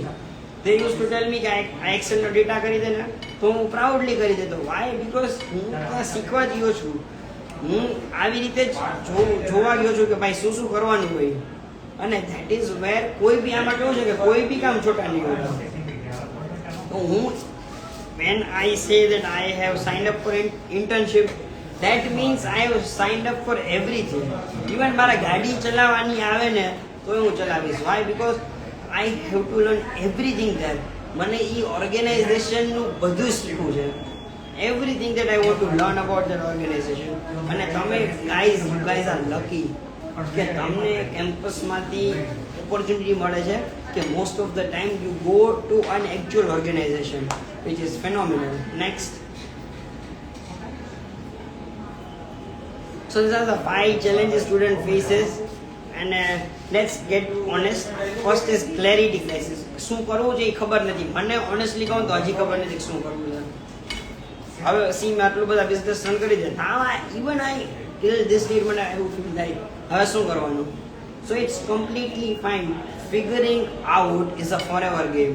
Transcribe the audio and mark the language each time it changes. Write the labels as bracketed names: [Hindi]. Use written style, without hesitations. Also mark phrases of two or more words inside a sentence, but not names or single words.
[Gujarati] તે [English] use to tell me [Gujarati] કે આ એક્સેલનો ડેટા કરી દે ને, તો હું પ્રાઉડલી કરી દેતો. [English] Why? Because [Gujarati] હું ત્યાં શીખવા ગયો છું. હું આવી રીતે જ જોવા ગયો છું કે ભાઈ શું શું કરવાનું હોય. અને [English] that is where [Gujarati] કોઈ બી આમાં કેવું છે કે [Hindi] कोई भी काम छोटा नहीं होता. [Gujarati] તો હું [English] when I say that I have signed up for internship, that means I have signed up for everything. [Gujarati] Even મારા ગાડી ચલાવવાની આવે ને તો હું ચલાવીશ. [English] Why? Because I have to learn everything there. [Gujarati] મને એ ઓર્ગેનાઇઝેશનનું બધું શીખવું છે. [English] Everything that I want to learn about that organization. [Gujarati] અને તમે [English] you guys are lucky [Gujarati] કે તમને કેમ્પસમાંથી ઓપોર્ચ્યુનિટી મળે છે કે [English] most of the time you go to an actual organization, which is phenomenal. Next. So these are the 5 challenges student faces, and let's get honest. First is clarity crisis. [Gujarati] શું કરવું છે એ ખબર નથી. મને ઓનેસ્ટલી કહું તો હજી ખબર નથી શું કરવું છે. હવે સી મેં આટલું બધા [English] business run [Gujarati] કરી દે, [English] even I till this date [Gujarati] મને એવું ફીલ થાય હવે શું કરવાનું. [English] So it's completely fine. Figuring out is a forever game.